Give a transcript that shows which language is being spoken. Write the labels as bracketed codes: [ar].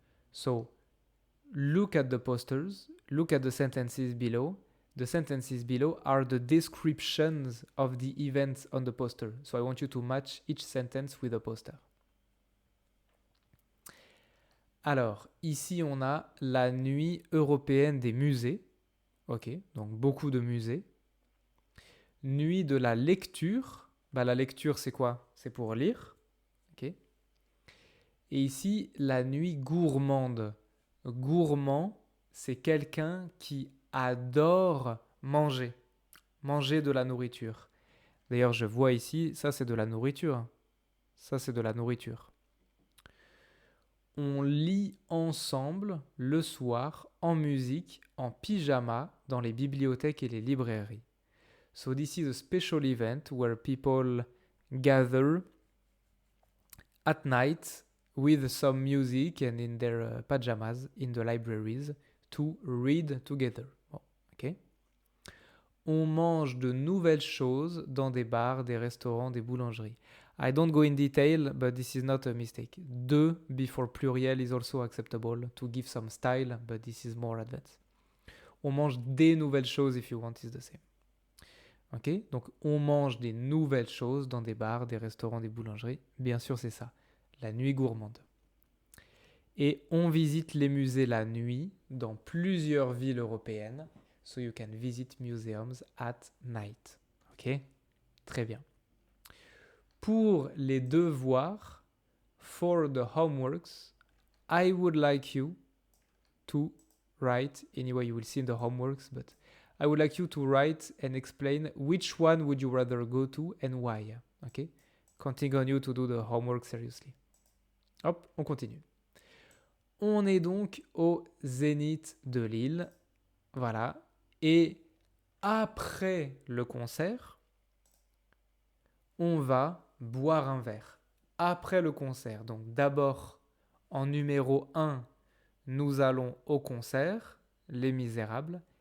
[en] So, look at the posters, look at the sentences below. The sentences below are the descriptions of the events on the poster. So I want you to match each sentence with a poster. [fr] Alors, ici, on a la nuit européenne des musées. OK, donc beaucoup de musées. Nuit de la lecture. Bah, la lecture, c'est quoi? C'est pour lire. OK. Et ici, la nuit gourmande. Gourmand, c'est quelqu'un qui adore manger. Manger de la nourriture. D'ailleurs, je vois ici, ça c'est de la nourriture. Ça c'est de la nourriture. On lit ensemble le soir en musique, en pyjama, dans les bibliothèques et les librairies. [en] So this is a special event where people gather at night with some music and in their pajamas in the libraries to read together. [fr] Bon, ok. On mange de nouvelles choses dans des bars, des restaurants, des boulangeries. [en] I don't go in detail, but this is not a mistake. De before pluriel is also acceptable to give some style, but this is more advanced. [fr] On mange des nouvelles choses [en] if you want is the same. [fr] Ok, donc on mange des nouvelles choses dans des bars, des restaurants, des boulangeries. Bien sûr, c'est ça. La nuit gourmande. Et on visite les musées la nuit dans plusieurs villes européennes. [en] So you can visit museums at night. Ok? [fr] Très bien. Pour les devoirs, [en] for the homeworks, I would like you to write, anyway you will see in the homeworks, but I would like you to write and explain which one would you rather go to and why. Ok? Counting on you to do the homework seriously. [fr] Hop, on continue. On est donc au Zénith de Lille. Voilà. Et après le concert, on va boire un verre. Après le concert. Donc d'abord, en numéro 1, nous allons au concert, Les Misérables.